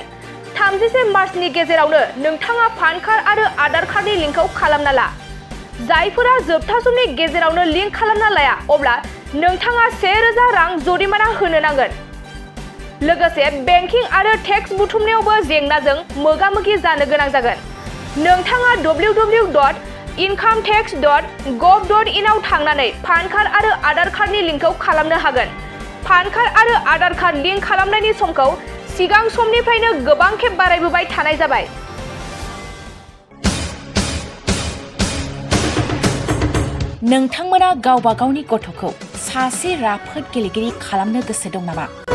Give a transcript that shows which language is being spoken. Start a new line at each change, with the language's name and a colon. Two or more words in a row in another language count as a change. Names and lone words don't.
Bodo: 31 मार्चनि गेजेरावनो नोंथाङा पान कार्ड आरो आधार कार्डनि लिंकखौ खालामना ला। जायफोरा जोबथा समनि गेजेरावनो लिंक खालामना लाया अब्ला नोंथाङा 1000 रां जरिमाना होनो नांगोन। लोगोसे बेंकिं आरो टेक्स बुथुमनायावबो जेंनाजों मोगा-मोगि जानो गोनां जागोन। नोंथाङा www.incometax.gov.in आव थांनानै पान कार्ड आरो आधार कार्डनि लिंकखौ खालामनो हागोन। पान कार्ड आरो आधार कार्ड लिंक खालामनायनि समखौ सिगां समनिफ्रायनो गोबां खेब बारायबोबाय थानाय जाबाय। नोंथांमोना गावबा गावनि गथ'खौ सासे राफोद गेलेगिरि खालामनो गोसो दं नामा?